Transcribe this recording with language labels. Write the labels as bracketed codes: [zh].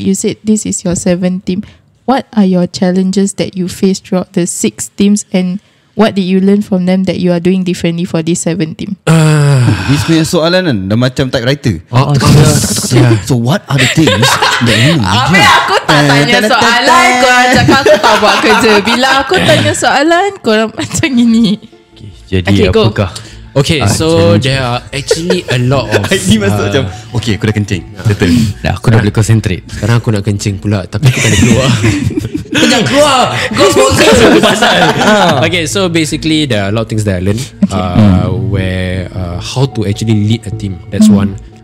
[en] You said this is your 7th team. What are your challenges that you face throughout the 6 teams, and what did you learn from them that you are doing differently for this 7th team? [ms] This punya soalan kan dah macam typewriter. [en] So what are the things that you [ms] Aku tak tanya soalan, korang cakap aku tak buat kerja. Bila aku tanya soalan, korang macam ini. Jadi [en] Okay, go. [ms] apakah? [en] Okay, so there are actually a lot of [ms] Ini masuk macam okay, aku dah kencing. Betul. Aku dah boleh concentrate. sekarang aku nak kencing pula, tapi aku tak boleh keluar. Jangan keluar. Kau sponsor pasal. [en] Okay, so basically there are a lot of things that I learned where how to actually lead a team. That's one.